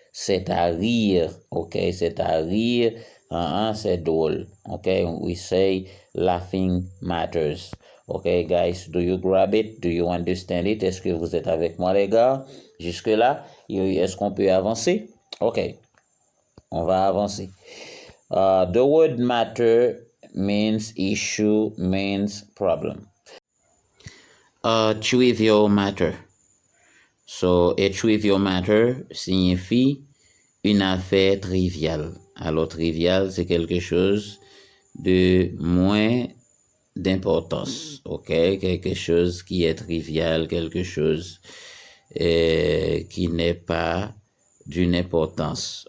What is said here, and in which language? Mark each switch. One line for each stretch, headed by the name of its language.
French: C'est à rire. Okay, c'est à rire. C'est drôle.
English: Okay, we say laughing matters. Okay, guys, do you grab it? Do you understand it?
French: Est-ce que vous êtes avec moi, les gars? Jusque-là, est-ce qu'on peut avancer? Ok, on va avancer.
English: The word matter means issue, means problem. Trivial matter. So, a trivial matter
French: signifie une affaire triviale. Alors, trivial, c'est quelque chose de moins d'importance. OK? Quelque chose qui est trivial, quelque chose qui n'est pas d'une importance.